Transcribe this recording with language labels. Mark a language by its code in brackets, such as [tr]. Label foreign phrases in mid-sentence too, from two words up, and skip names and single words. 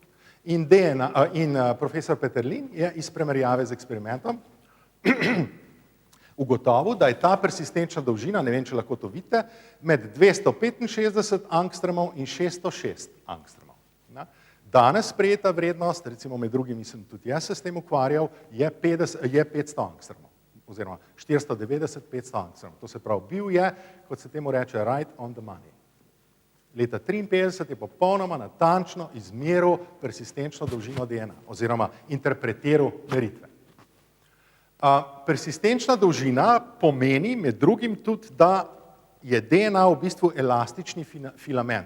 [sl] In profesor Peterlin je iz primerjave z eksperimentom ugotovil, da je ta persistenčna dolžina, ne vem, če lahko to vidite, med 265 angstremov in 606 angstremov. Danes sprejeta vrednost, recimo med drugim, mislim, tudi jaz se s tem ukvarjal, je 500 angstremov, oziroma 490-500 angstremov. To se pravi, bil je, kot se temu reče, [en] right on the money. [sl] Leta 1953 je popolnoma natančno izmeril persistenčno dolžino DNA oziroma interpretiral meritve. Persistenčna dolžina pomeni med drugim tudi, da je DNA v bistvu elastični filament.